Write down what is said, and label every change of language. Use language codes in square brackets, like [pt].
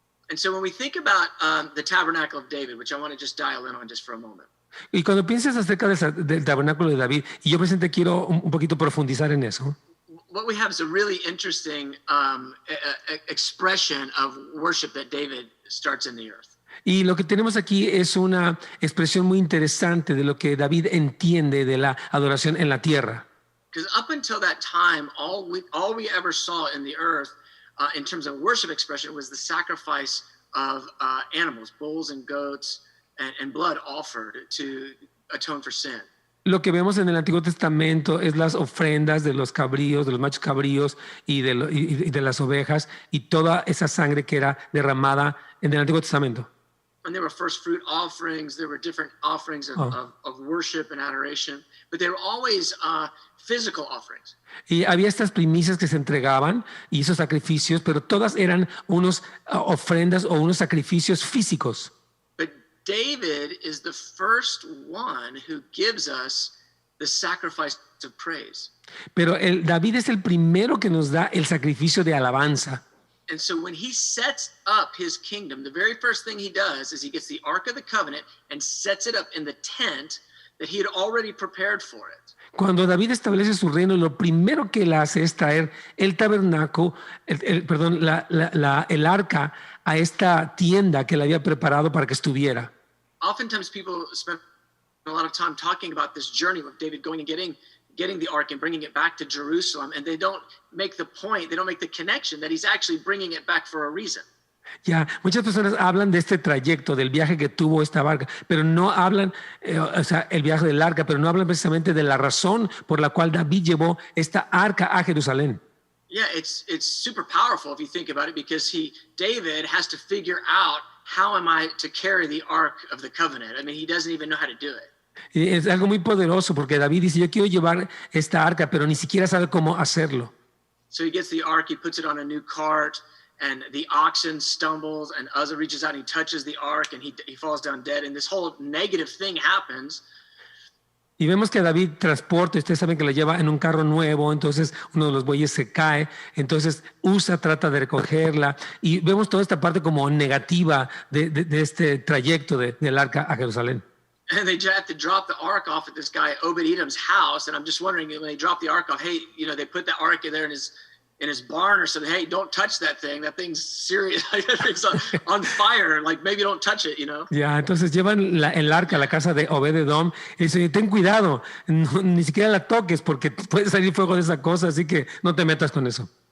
[en] And so when we think about the tabernacle of David, which I want to just dial in on just for a moment. [es] Y cuando piensas acerca del tabernáculo de David, y yo presente quiero un poquito profundizar en eso. [en] What we have is a really interesting expression of worship that David starts in the earth. [es] Y lo que tenemos aquí es una expresión muy interesante de lo que David entiende de la adoración en la tierra. [en] Because up until that time, all we ever saw in the earth in terms of worship expression was the sacrifice of animals, bulls and goats, and blood offered to atone for sin. [es] Lo que vemos en el Antiguo Testamento es las ofrendas de los cabríos, de los machos cabríos y de las ovejas y toda esa sangre que era derramada en el Antiguo Testamento. [en] And there were first fruit offerings, there were different offerings of worship and adoration, but they were always physical offerings. [es] Y había estas primicias que se entregaban y esos sacrificios, pero todas eran unos ofrendas o unos sacrificios físicos. [en] But David is the first one who gives us the sacrifice of praise. [es] Pero David es el primero que nos da el sacrificio de alabanza. [en] And so when he sets up his kingdom, the very first thing he does is he gets the Ark of the Covenant and sets it up in the tent that he had already prepared for it. [es] Cuando David establece su reino, lo primero que él hace es traer el tabernáculo, el arca a esta tienda que él había preparado para que estuviera. [en] Oftentimes people spend a lot of time talking about this journey of David going and getting the ark and bringing it back to Jerusalem, and they don't make the point, they don't make the connection that he's actually bringing it back for a reason. [es] Ya, muchas personas hablan de este trayecto, del viaje que tuvo esta barca, pero no hablan, el viaje del arca, pero no hablan precisamente de la razón por la cual David llevó esta arca a Jerusalén. [en] Yeah, it's super powerful if you think about it, because David has to figure out, how am I to carry the Ark of the Covenant? I mean, he doesn't even know how to do it. [es] Y es algo muy poderoso porque David dice, yo quiero llevar esta arca, pero ni siquiera sabe cómo hacerlo. [en] So he gets the ark, he puts it on a new cart, and the oxen stumbles, and Uzzah reaches out and he touches the ark, and he falls down dead, and this whole negative thing happens. [es] Y vemos que David transporta, ustedes saben que la lleva en un carro nuevo, entonces uno de los bueyes se cae, entonces Usa trata de recogerla, y vemos toda esta parte como negativa de este trayecto del arca a Jerusalén. [en] And they have to drop the ark off at this guy Obed-Edom's house, and I'm just wondering, when they drop the ark off, hey, they put the ark in there in his barn or something. Hey, don't touch that thing. That thing's serious. That thing's on fire. Like, maybe don't touch it, [es] Ya, entonces llevan el arca a la casa de Obed-Edom y dicen, ten cuidado, ni siquiera la toques porque puede salir fuego de esa cosa, así que no te metas con eso.